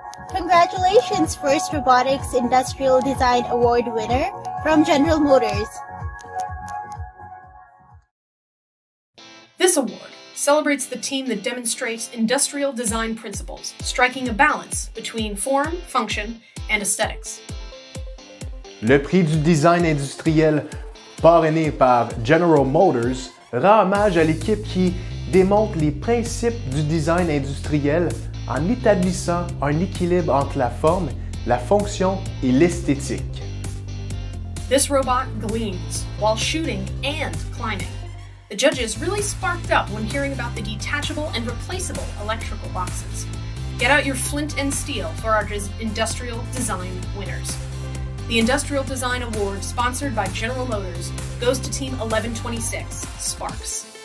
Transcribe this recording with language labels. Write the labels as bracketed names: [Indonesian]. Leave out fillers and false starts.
[English] Congratulations, first Robotics Industrial Design Award winner from General Motors. This award celebrates the team that demonstrates industrial design principles, striking a balance between form, function, and aesthetics. [French] Le prix du design industriel parrainé par General Motors rend hommage à l'équipe qui démontre les principes du design industriel en établissant un équilibre entre la forme, la fonction et l'esthétique. [English] This robot gleams while shooting and climbing. The judges really sparked up when hearing about the detachable and replaceable electrical boxes. Get out your flint and steel for our industrial design winners. The Industrial Design Award, sponsored by General Motors, goes to Team 1126, Sparks.